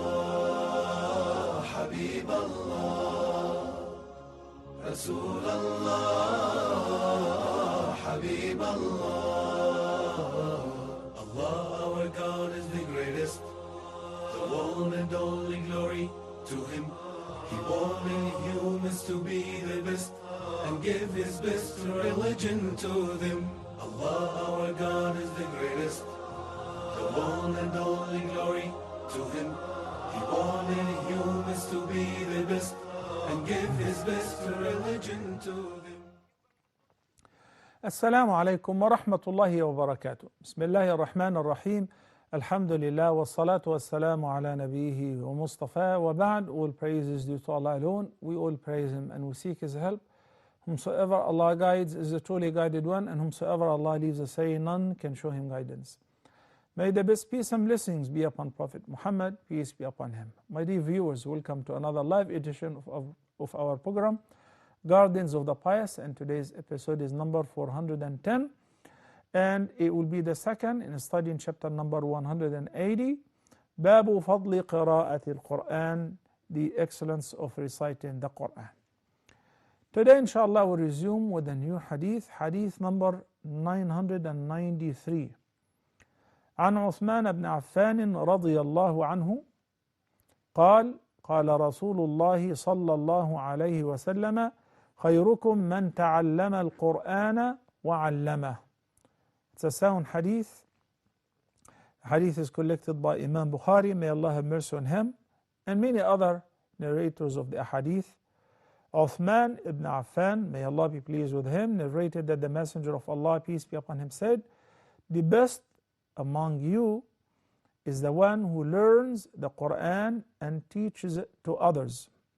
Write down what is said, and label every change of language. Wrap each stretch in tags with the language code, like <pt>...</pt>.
<ar>الله حبيب الله رسول الله حبيب الله.</ar> <en>Allah our God is the greatest, the one and only glory to Him. He wanted humans to be the best and give His best religion to them. Allah our God is the greatest, the one and only glory to Him. He wanted humans to be the best and give His best religion to them.</en> <ar>السلام عليكم ورحمة الله وبركاته. بسم الله الرحمن الرحيم. الحمد لله والصلاة والسلام على نبيه ومصطفى وبعد.</ar> <en>All praise is due to Allah alone. We all praise Him and we seek His help. Whomsoever Allah guides is the truly guided one, and whomsoever Allah leaves astray, none can show him guidance. May the best peace and blessings be upon Prophet Muhammad, peace be upon him. My dear viewers, welcome to another live edition of our program, Gardens of the Pious, and today's episode is number 410, and it will be the second in studying chapter number 180, Babu Fadli Qira'ati al-Quran, the excellence of reciting the Quran. Today inshallah we'll resume with a new hadith, hadith number 993.</en> <ar>عن عثمان بن عفان رضي الله عنه قال قال رسول الله صلى الله عليه وسلم خيركم من تعلم القرآن وعلمه.</ar> <en>It's a sound hadith. Hadith is collected by Imam Bukhari, may Allah have mercy on him, and many other narrators of the hadith. Uthman ibn Affan, may Allah be pleased with him, narrated that the Messenger of Allah, peace be upon him, said, the best among you is the one who learns the Quran and teaches it to others.</en>